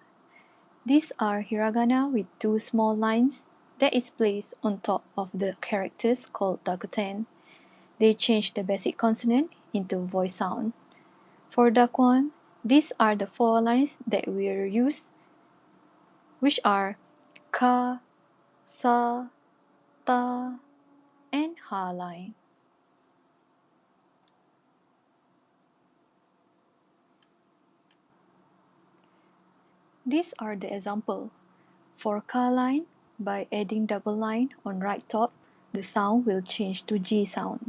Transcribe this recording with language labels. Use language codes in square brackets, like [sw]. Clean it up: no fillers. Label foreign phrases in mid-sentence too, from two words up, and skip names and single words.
[en] These are hiragana with 2 small lines that is placed on top of the characters called Dakuon. They change the basic consonant into voice sound. For Dakuon, these are the 4 lines that we use, which are ka, sa, ta, and ha line. These are the example. For ka line, by adding double line on right top, the sound will change to G sound.